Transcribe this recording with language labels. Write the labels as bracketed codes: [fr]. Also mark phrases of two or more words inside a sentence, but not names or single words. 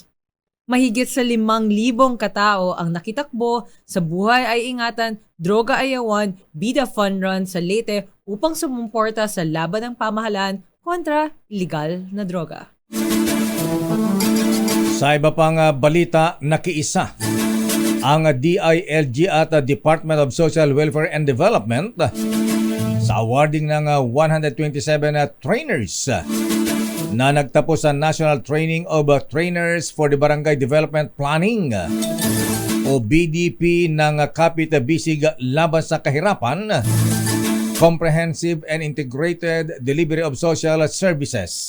[tl] Mahigit sa 5,000 katao ang nakitakbo sa Buhay ay Ingatan, Droga Ayawan, Bida Fun Run sa Leyte upang sumuporta sa laban ng pamahalaan kontra illegal na droga. Sa iba pang balita, nakiisa ang DILG at Department of Social Welfare and Development sa awarding ng 127 trainers na nagtapos sa National Training of Trainers for the Barangay Development Planning o BDP ng Kapit Bisig Laban sa Kahirapan, Comprehensive and Integrated Delivery of Social Services.